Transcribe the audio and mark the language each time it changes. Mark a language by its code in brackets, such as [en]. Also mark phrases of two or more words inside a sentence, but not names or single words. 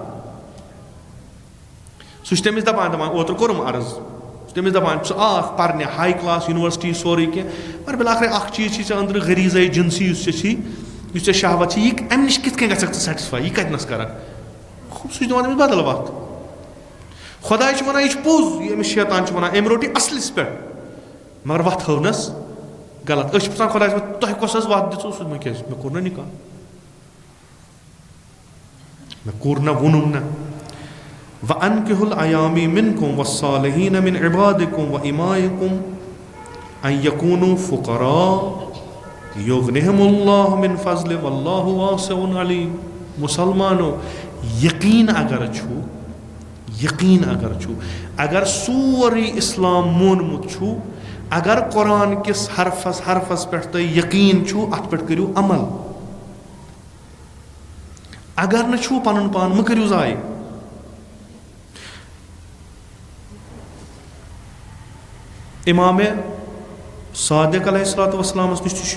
[ks] سُہ چھُ تٔمِس دَپان اوترٕ کوٚرُم عرض سُہ چھُ تٔمِس دَپان ژٕ آکھ پَرنہِ [en] high class [ks] یونیورسٹی سورُے کینٛہہ مگر بِلاخرے اکھ چیٖز چھی ژےٚ أنٛدرٕ غریٖزے جِنسی یُس ژےٚ چھی یُس ژےٚ شہوت چھِ یہِ اَمہِ نِش کِتھ کٔنۍ گژھکھ ژٕ سیٹٕسفاے یہِ کَتِنَس کَرکھ سُہ چھُ دِوان تٔمِس بدل وَتھ خۄداے چھُ وَنان یہِ چھُ پوٚز یہِ أمِس شیطان چھُ وَنان أمۍ روٚٹ یہِ اَصلِس پٮ۪ٹھ مگر وَتھ ہٲونَس غلط أسۍ چھِ پرٛژھان خۄدایَس تۄہہِ کۄس حظ وَتھ دِژوٕ سُہ مےٚ کیٛازِ مےٚ کوٚر نہ نِکاح مےٚ کوٚر نہ ووٚنُم نہ [ar] وَأَنكِحُوا الْأَيَامِ مِنكُمْ وَالصَّالِحِينَ مِنْ عِبَادِكُمْ وَإِمَائِكُمْ أَنْ يَكُونُوا فُقَرَاءَ يُغْنِهِمُ اللَّهُ مِنْ فَضْلِهِ وَاللَّهُ وَاسِعٌ عَلِيمٌ [ks] مُسلمانو یقیٖن اگر چھُ اگر سورُے اِسلام مونمُت چھُ اگر قۄران کِس حرفس پٮ۪ٹھ تۄہہِ یقیٖن چھُو اَتھ پٮ۪ٹھ کٔرِو عمل اگر نہٕ چھُو پَنُن پان مہٕ کٔرِو ضایہِ اِمامِ صادق [ar] علیہ الصلوۃ والسلامَس [ks] نِش تہِ چھُ